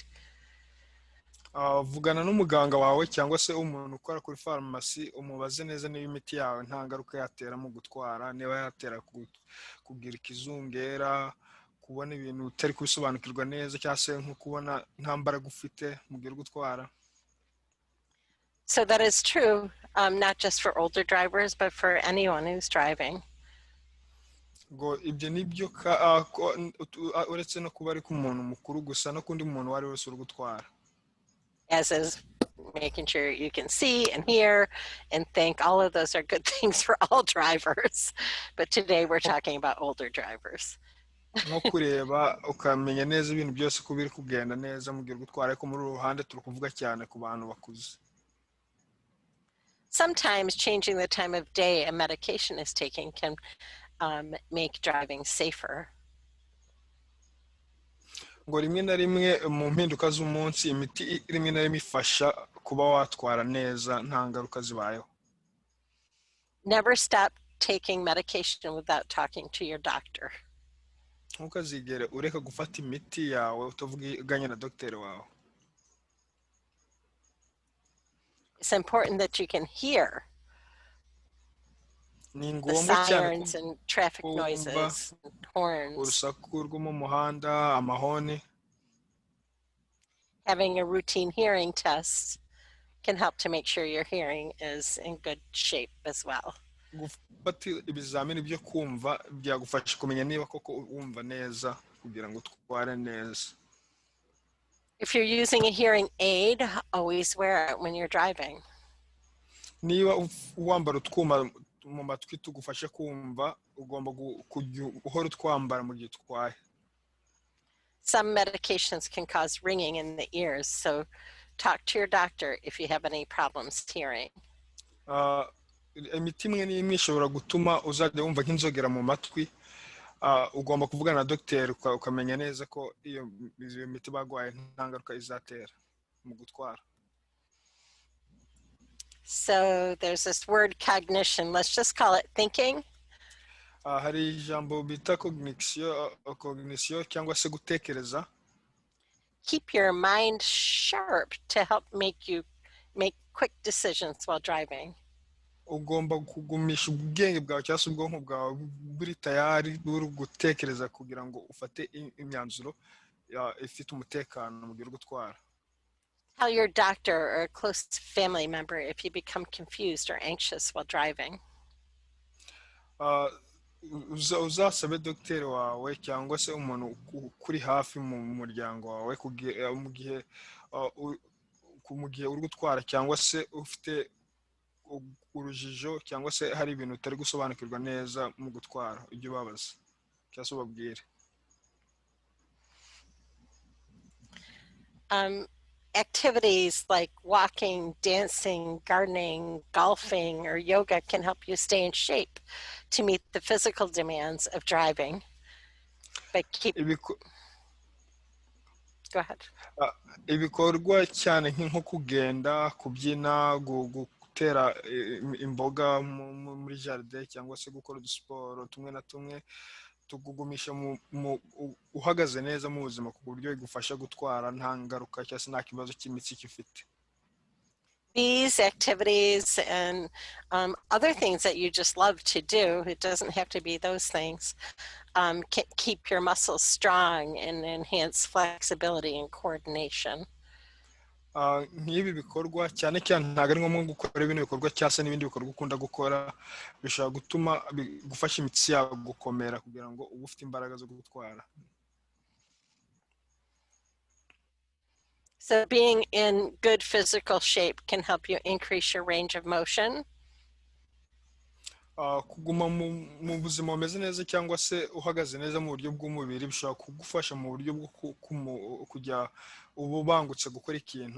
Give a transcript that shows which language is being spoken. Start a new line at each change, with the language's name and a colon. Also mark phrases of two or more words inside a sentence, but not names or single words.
Kinyarwanda: Vugana n'umuganga wawe cyangwa se umuntu ukora kuri farumasi, umubaze neza niba imiti yawe nta ngaruka yatera mu gutwara, niba yatera kugira ikizungera, kubona ibintu utari kubisobanukirwa neza, cyangwa se nko kubona nta mbaraga ufite mu gihe uri gutwara.
English: So that is true, not just for older drivers, but for anyone who's driving.
Kinyarwanda: ngo ibyo nibyo uretse no kuba ari ku muntu mukuru gusa, no kundi muntu wari wese uri gutwara.
English: As is making sure you can see and hear and think, all of those are good things for all drivers. But today we're talking about older drivers.
Kinyarwanda: nko kureba ukamenya neza ibintu byose ko biri kugenda neza mu gihe uri gutwara, ariko muri uru ruhande turi kuvuga cyane ku bantu bakuze.
English: Sometimes changing the time of day a medication is taken can make driving safer.
Kinyarwanda: ngo rimwe na rimwe mu mpinduka z'umunsi imiti rimwe na rimwe ifasha kuba watwara neza nta ngaruka zibayeho.
English: Never stop taking medication without talking to your doctor.
Kinyarwanda: ntukazigere ureka gufata imiti yawe utavuganye na dogiteri wawe.
English: It's important that you can hear the sirens and traffic noises, and horns.
Kinyarwanda: urusaku rwo mu muhanda, amahoni.
English: Having a routine hearing test can help to make sure your hearing is in good shape as well.
Kinyarwanda: gufata ibizamini byo kumva byagufasha kumenya niba koko wumva neza kugira ngo utware neza.
English: If you're using a hearing aid, always wear it when you're driving.
Kinyarwanda: niba wambara utwuma mu matwi tugufashe kumva, ugomba guhora utwambara mu gihe utwaye.
English: Some medications can cause ringing in the ears, so talk to your doctor if you have any problems hearing.
Kinyarwanda: imiti imwe n'imwe ishobora gutuma uzajya wumva nk'inzogera mu matwi. ugomba kuvugana na dogiteri ukamenya neza ko iyo miti bagwaye nta ngaruka izatera mu gutwara.
English: So there's this word cognition. Let's just call it thinking.
Kinyarwanda: hari ijambo bita cognition cyangwa se gutekereza.
English: Keep your mind sharp to help make quick decisions while driving.
Kinyarwanda: ugomba kugumisha ubwenge bwawe cyangwa se ubwonko bwawe buri tayari buri gutekereza kugira ngo ufate imyanzuro ifite umutekano mu gihe uri gutwara.
English: Tell your doctor or a close family member if you become confused or anxious while driving.
Kinyarwanda: uzasabe dogiteri wawe cyangwa se umuntu kuri hafi mu muryango wawe mu gihe uri gutwara cyangwa se ufite urujijo cyangwa se hari ibintu utari gusobanukirwa neza mu gutwara, ujye ubabaza cyangwa se ubabwire.
English: activities like walking, dancing, gardening, golfing, or yoga can help you stay in shape to meet the physical demands of driving. But keep,
Kinyarwanda: Ibiko-
English: go ahead.
Kinyarwanda: ah, ibikorwa cyane nko kugenda, kubyina, gutera imboga muri jaride cyangwa se gukora udusiporo tumwe na tumwe tukugumisha uhagaze neza mu buzima ku buryo bigufasha gutwara nta ngaruka cyangwa se nta kibazo cy'imitsi gifite.
English: These activities and other things that you just love to do, it doesn't have to be those things, can keep your muscles strong and enhance flexibility and coordination.
Kinyarwanda: Nk'ibi bikorwa cyane cyane ntabwo ari ngombwa gukora bino bikorwa cyangwa se n'ibindi bikorwa ukunda gukora bishobora gutuma gufasha imitsi yawe gukomera kugira ngo ube ufite imbaraga zo gutwara.
English: So being in good physical shape can help you increase your range of motion.
Kinyarwanda: Kuguma mu buzima bumeze neza cyangwa se uhagaze neza mu buryo bw'umubiri bishobora kugufasha mu buryo bwo kujya uba ubangutse gukora ikintu.